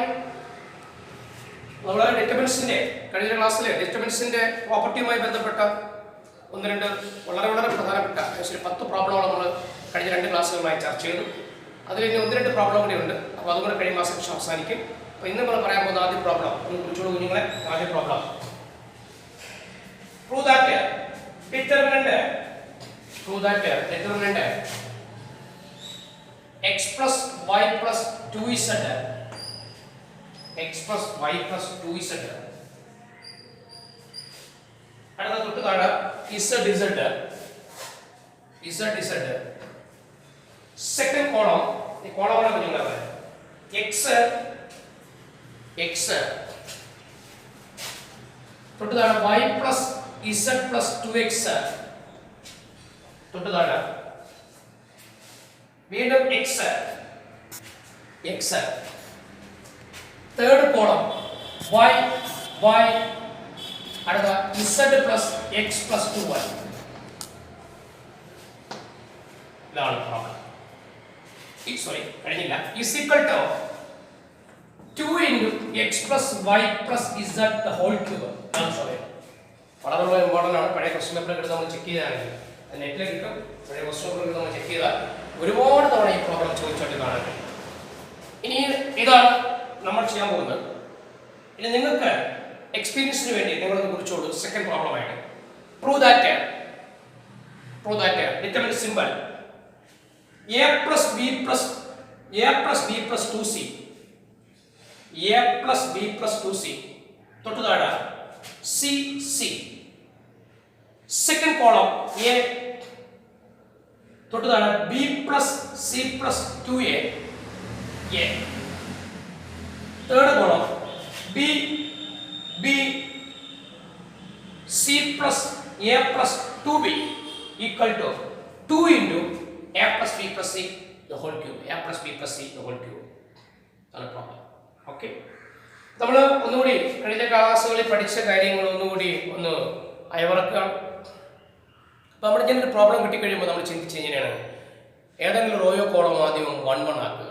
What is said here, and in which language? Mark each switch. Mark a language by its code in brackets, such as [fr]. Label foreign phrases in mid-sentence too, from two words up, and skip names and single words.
[ml] നമ്മൾ ഡിറ്റർമിനൻസിന്റെ കഴിഞ്ഞ ക്ലാസ്സിൽ ഡിറ്റർമിനൻസിന്റെ പ്രോപ്പർട്ടിയുമായി ബന്ധപ്പെട്ട ഒന്ന് രണ്ട് വളരെ പ്രധാനപ്പെട്ട ഏകദേശം 10 പ്രോബ്ലങ്ങൾ നമ്മൾ കഴിഞ്ഞ 2 ക്ലാസ്സുകളായി ചർച്ച ചെയ്തു. അതിൽ ഇനി 1-2 പ്രോബ്ലം കൂടി ഉണ്ട്. അപ്പോൾ അതുകൂടെ കഴിയുമ്പോൾ ആ സെക്ഷൻ അവസാനിക്കും. അപ്പോൾ ഇന്ന് നമ്മൾ പറയാൻ പോകുന്ന ആദ്യ പ്രോബ്ലം ഒന്ന് കുറിച്ചോളൂ കുഞ്ഞുങ്ങളെ. ആദ്യ പ്രോബ്ലം [en] prove that determinant x plus y plus 2z [ml] അടുത്ത തൊട്ട് താഴെ z [en] second column [ml] ഈ കോളമാണ് കുഞ്ഞുങ്ങളെ x തൊട്ട് താഴെ [en] y plus z plus 2x [ml] തൊട്ട് താഴെ വീണ്ടും x [en] third column [ml] y അടുത്ത [en] z plus x plus 2y [ml] ഇതാണ് പ്രോബ്ലം. സോറി കഴിഞ്ഞില്ല. [en] is equal to 2 into x plus y plus z the whole cube. [ml] വളരെ ഇമ്പോർട്ടൻ്റ് ആണ്. പഴയ [en] question paper [ml] എടുത്ത് നമ്മൾ ചെക്ക് ചെയ്താണെങ്കിൽ നെറ്റിൽ കിട്ടും. പഴയ [en] question paper [ml] നമ്മൾ ചെക്ക് ചെയ്താൽ ഒരുപാട് തവണ ഈ പ്രോബ്ലം ചോദിച്ചിട്ട് കാണാൻ കഴിയും. ഇനി ഇതാണ് നമ്മൾ ചെയ്യാൻ പോകുന്നത്. ഇനി നിങ്ങൾക്ക് എക്സ്പീരിയൻസിന് വേണ്ടി നിങ്ങളൊന്ന് കുറിച്ചോളൂ. [en] second problem [ml] ആയിട്ട് [en] prove that determinant simple a plus b plus 2c [ml] തൊട്ട് താഴെ c [en] second column [ml] a തൊട്ട് താഴെ [en] b plus c plus 2a third column [ml] b [en] c plus a plus 2b equal to 2 into a plus b plus c the whole cube. [ml] അതാണ് പ്രോബ്ലം. ഓക്കെ, നമ്മൾ ഒന്നുകൂടി കഴിഞ്ഞ ക്ലാസ്സുകളിൽ പഠിച്ച കാര്യങ്ങൾ ഒന്നുകൂടി ഒന്ന് അയവിറക്കുകയാണ്. അപ്പോൾ നമ്മൾ ഇങ്ങനെ ഒരു പ്രോബ്ലം കിട്ടിക്കഴിയുമ്പോൾ നമ്മൾ ചിന്തിച്ച് എങ്ങനെയാണ് ഏതെങ്കിലും റോയോ കോളമോ ആദ്യം 1 ആക്കുക.